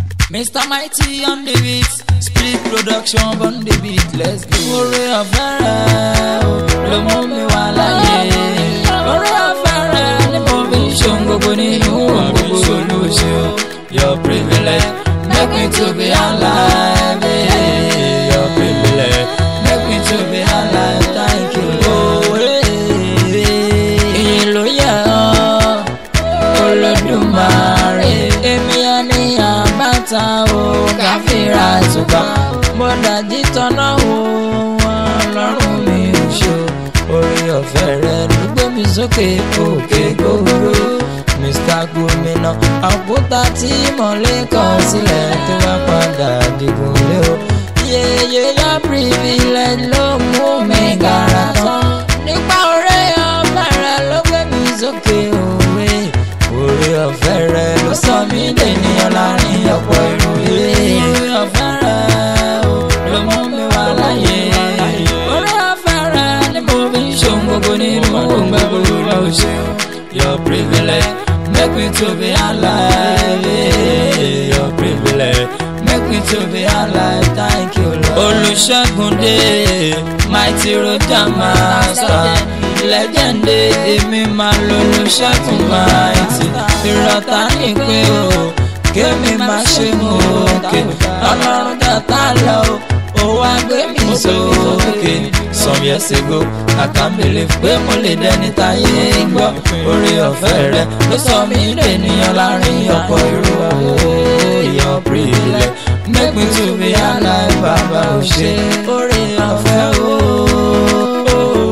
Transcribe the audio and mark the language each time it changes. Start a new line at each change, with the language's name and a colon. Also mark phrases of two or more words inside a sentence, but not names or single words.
English: Mister Mighty on the beat, Split Production on the beat, let's go.
Yoruba: Oore ọ̀fẹ́ rẹ̀ o, ló mú mi wá láyé. Oore ọ̀fẹ́ rẹ̀ ni mo fi ń ṣe ohun gbogbo nínú ohun gbogbo ló ṣe o.
English: Your privilege, make me to be alive, eh. Your privilege, make me to be alive. Thank you, oh, eh, eh.
Yoruba: Ìyìn ló yẹ ọ́, Olódùmarè. Èmi á ní àbáta o, káfíńrà tùbà. Mo dàjí tọ́nà o, Ọlọ́run mi ò ṣe o. Oore ọ̀fẹ́ rẹ ló gbé mi sókè, òkè gogoro. Mister Gómìnà, òkúta tí mo lè kọ̀ sílẹ̀ tó bá padà digun lé o. Yeye,
English: your privilege
Yoruba: ló mú mi gara tán. Nípa oore ọ̀fẹ́ rẹ ló gbé mi sókè. Ké òwe, oore ọ̀fẹ́ rẹ ló sọ mí dènìyàn láàrin ọ̀pọ̀ èrò yé. Oore ọ̀fẹ́ rẹ o, ló mú mi wà láyé. Oore ọ̀fẹ́ rẹ ni mo fi ń ṣe ohun gbogbo nínú ohun gbogbo ló ṣe o.
English: Your privilege make me to be alive, yeah. Your privilege make me to be alive, thank you, Lord.
Yoruba: Olùṣègùn dé,
English: mighty road master,
Yoruba: legend dé, èmi máa lo olùṣègùn mighty. Ìrọ̀tà ní pé o, kémi má ṣe mú òkè, Ọlọ́run dọ̀tá lọ o, ó wá gbé mi sókè.
English: Some years ago, I can't believe
Yoruba: pé mo lè dẹni táyé ń gbọ́. Oore ọ̀fẹ́ rẹ ló sọ mí dènìyàn láàrin ọ̀pọ̀ èrò.
English: Your privilege make me to be alive,
Yoruba: Bàbá ò ṣe. Oore ọ̀fẹ́ o.